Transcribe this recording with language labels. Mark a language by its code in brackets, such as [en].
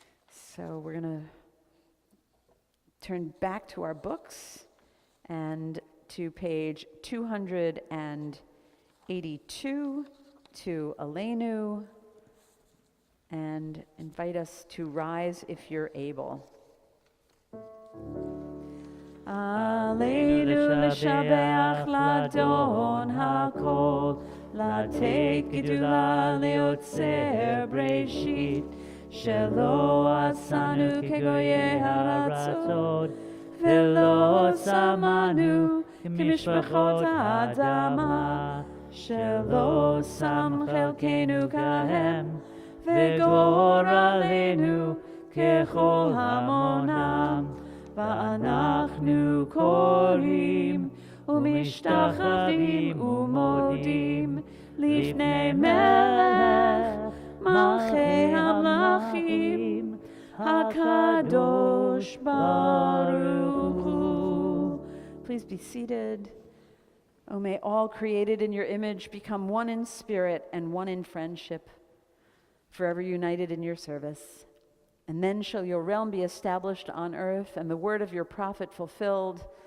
[en] So we're going to turn back to our books and to page 282, to Aleinu, and invite us to rise if you're able. [he] Aleinu l'shabeach l'adon hakol, לתת גדולה ליוצר בראשית, שלא עשנו כגויי הארצות, ולא שמנו כמשפחות האדמה, שלא שם חלקנו כהם, וגורלנו ככל המונם, ואנחנו קוראים ומשתחווים ומודים לפני מלך מלכי המלכים, הקדוש ברוך הוא. [en] Please be seated. Oh, may all created in your image become one in spirit and one in friendship, forever united in your service. And then shall your realm be established on earth, and the word of your prophet fulfilled.